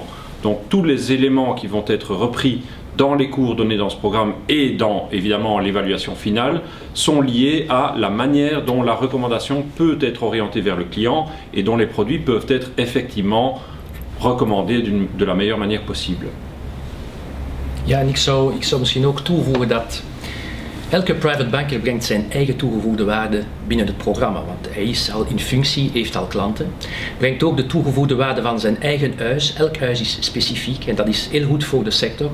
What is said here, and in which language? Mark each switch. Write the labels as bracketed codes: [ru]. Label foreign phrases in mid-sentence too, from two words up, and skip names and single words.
[fr] Donc tous les éléments qui vont être repris dans les cours donnés dans ce programme et dans évidemment l'évaluation finale sont liés à la manière dont la recommandation peut être orientée vers le client et dont les produits peuvent être effectivement recommandés de la meilleure manière possible. [nl] Ja, en ik zou misschien ook toevoegen dat elke [en] private banker [nl] brengt zijn eigen toegevoegde waarde binnen het programma, want hij is al in functie, heeft al klanten. Brengt ook de toegevoegde waarde van zijn eigen huis. Elk huis is specifiek en dat is heel goed voor de sector.